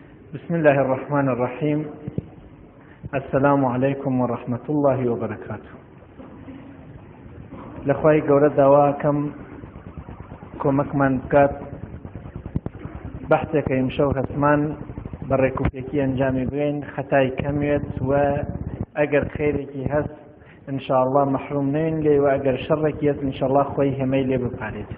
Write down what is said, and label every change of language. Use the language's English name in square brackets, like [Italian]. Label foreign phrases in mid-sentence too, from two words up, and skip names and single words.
[Arabic] بسم الله الرحمن الرحيم. السلام عليكم ورحمة الله وبركاته. [Central Kurdish] لخواهی گەورە داواکەم کۆمەکمان بکات بەحثێکە ئیمشەو هەسمان بە ڕێکوپێکی ئەنجامی بێن خەتای کەمێت و ئەگەر خێرێکی هەست ئینشاءالله مەحروم نێن لێ و ئەگەر شەڕێکی هەست ئینشاءالله خۆی هەمەی لێ بپارێت.